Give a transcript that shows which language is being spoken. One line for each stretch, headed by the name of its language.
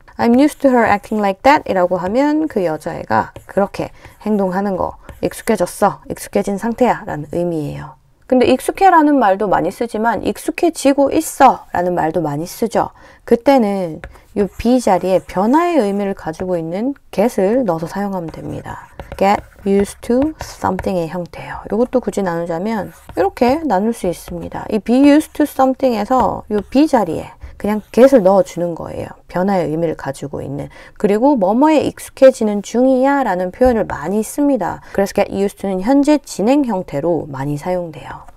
English: I'm used to her acting like that
Korean: 이라고 하면 그 여자애가 그렇게 행동하는 거 익숙해졌어, 익숙해진 상태야 라는 의미예요. 근데 익숙해라는 말도 많이 쓰지만 익숙해지고 있어 라는 말도 많이 쓰죠. 그때는 이 be 자리에 변화의 의미를 가지고 있는 get을 넣어서 사용하면 됩니다. get used to something의 형태예요. 이것도 굳이 나누자면 이렇게 나눌 수 있습니다. 이 be used to something에서 이 be 자리에 그냥 get을 넣어주는 거예요. 변화의 의미를 가지고 있는. 그리고 뭐뭐에 익숙해지는 중이야 라는 표현을 많이 씁니다. 그래서 get used to는 현재 진행 형태로 많이 사용돼요.